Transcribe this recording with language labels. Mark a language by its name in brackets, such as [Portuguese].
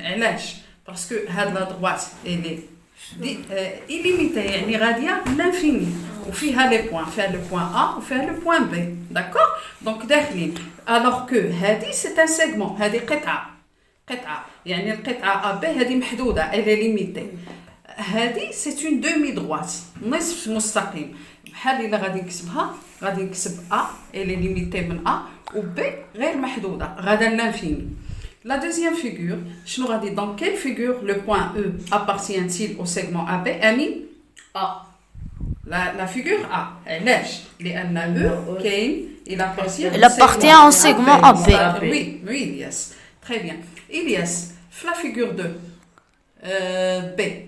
[Arabic] علاش؟ [French] parce que [Arabic] هاد [French] la droite elle est illimitée [Arabic] يعني غاديه [French] l'infini [Arabic] وفيها [French] les points [Arabic] فيها [French] le point A وفيها le point B, d'accord? donc [Arabic] داخلين [French] alors que هذه c'est un segment [Arabic] هذه قطعه يعني القطعه [French] AB [Arabic] هذه محدوده [French] elle est limitée. [Arabic] هذه [French] c'est une demi droite [Arabic] نصف مستقيم بحال الا غادي نكتبها غادي نكتب A [French] elle est limitée [Arabic] من A و B غير محدوده غادا [French] l'infini. La deuxième figure, je nous ai dit dans quelle figure le point E appartient-il au segment AB? Ami A. La figure A. Lèche. Les E, il appartient au segment AB. Oui, Ilyas. Très bien. Ilyas, la figure 2. B.